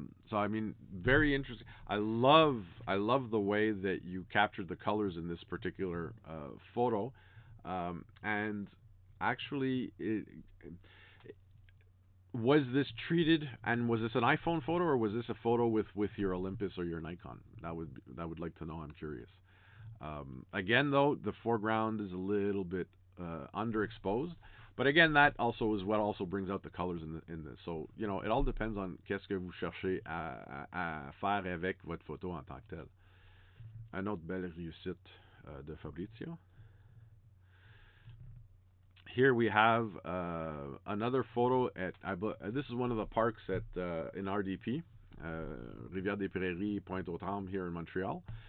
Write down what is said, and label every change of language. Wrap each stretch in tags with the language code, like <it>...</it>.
<en>So I mean, very interesting. I love the way that you captured the colors in this particular photo, and actually, was this treated, and was this an iPhone photo, or was this a photo with your Olympus or your Nikon? That would like to know. I'm curious. Again, though, the foreground is a little bit underexposed, but again, that also is what also brings out the colors in this. So, it all depends on</en> <fr>qu'est-ce que vous cherchez à faire avec votre photo en tant que tel. Une autre belle réussite de Fabrizio.</fr> <en>Here we have another photo this is one of the parks in RDP, Rivière des Prairies, Pointe-aux-Trembles here in Montreal.</en>